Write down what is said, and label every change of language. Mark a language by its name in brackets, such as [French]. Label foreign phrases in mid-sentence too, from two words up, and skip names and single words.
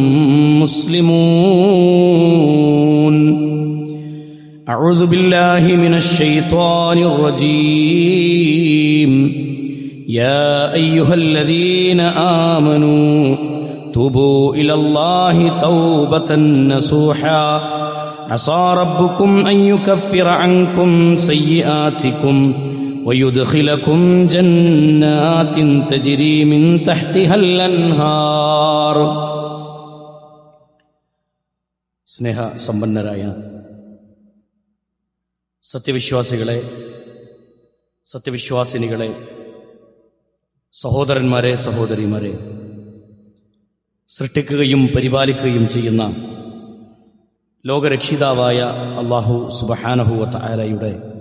[Arabic] مسلمون أعوذ بالله من الشيطان الرجيم يا أيها الذين آمنوا توبوا إلى الله توبة نصوحا عسى ربكم أن يكفر عنكم سيئاتكم ويدخلكم جنات تجري من تحتها الأنهار [Malayalam] സ്നേഹ സമ്പന്നരായ സത്യവിശ്വാസികളെ, സത്യവിശ്വാസിനികളെ, സഹോദരന്മാരെ, സഹോദരിമാരെ, സൃഷ്ടിക്കുകയും പരിപാലിക്കുകയും ചെയ്യുന്ന ലോകരക്ഷിതാവായ അല്ലാഹു [Arabic] سبحانه وتعالى